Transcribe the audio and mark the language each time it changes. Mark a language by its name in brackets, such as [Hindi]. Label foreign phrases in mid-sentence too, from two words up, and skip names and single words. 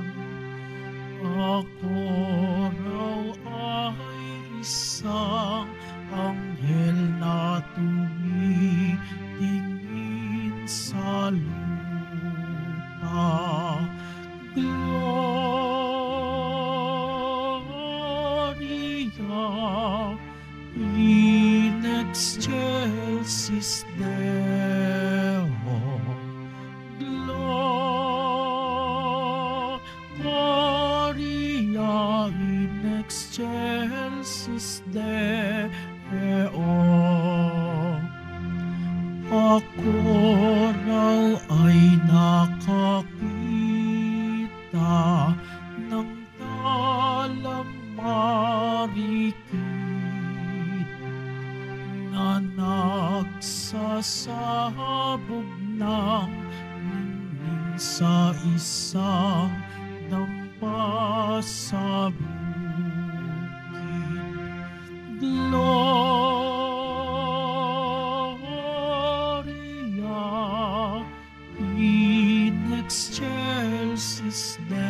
[Filipino] Ako raw ay isang anghel na tumitingin sa lupa. [Latin] In excelsis Deo, Gloria in excelsis Deo. [Filipino] Ako raw ay nakakita ng talamarikit na nagsasabog ng ningning sa isang dampa sa bukid. [Latin] Gloria in excelsis